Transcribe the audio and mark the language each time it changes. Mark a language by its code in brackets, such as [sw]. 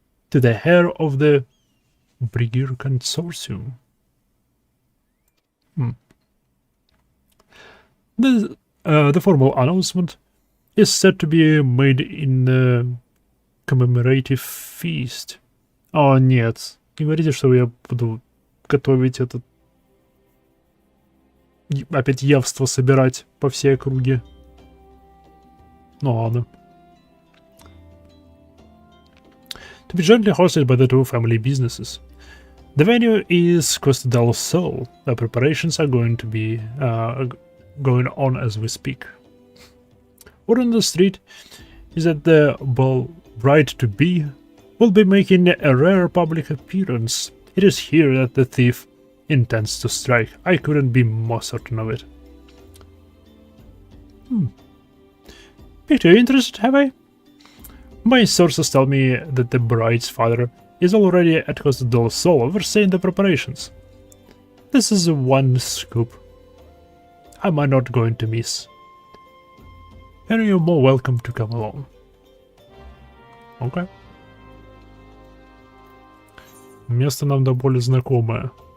[en] To the heir of the Brigir Consortium. The formal announcement is said to be made in a commemorative feast. [ru] О, нет. Не говорите, что я буду готовить этот... Опять явство собирать по всей округе. Ну ладно. [en] To be jointly hosted by the two family businesses. The venue is Costa del Sol. The preparations are going to be going on as we speak. Word on the street is that the bride-to-be will be making a rare public appearance. It is here that the thief intends to strike. I couldn't be more certain of it. Piqued your interest, have I? My sources tell me that the bride's father is already at Costa del Sol overseeing the preparations. This is one scoop I'm not going to miss. And you're more welcome to come along. Okay. [ru] Место нам до боли знакомое.